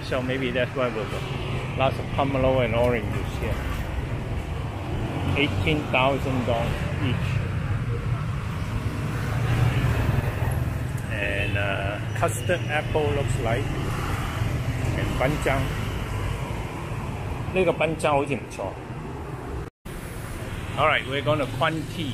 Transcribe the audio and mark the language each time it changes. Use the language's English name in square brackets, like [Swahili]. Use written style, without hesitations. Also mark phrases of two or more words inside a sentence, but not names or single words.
[English] So maybe that's why we'll go. Lots of pomelo and orange juice here. $18,000 each. And custard apple looks like, and [Cantonese] 品醬，呢個品醬好似唔錯。 [English] Alright, we're going to Quan Tea.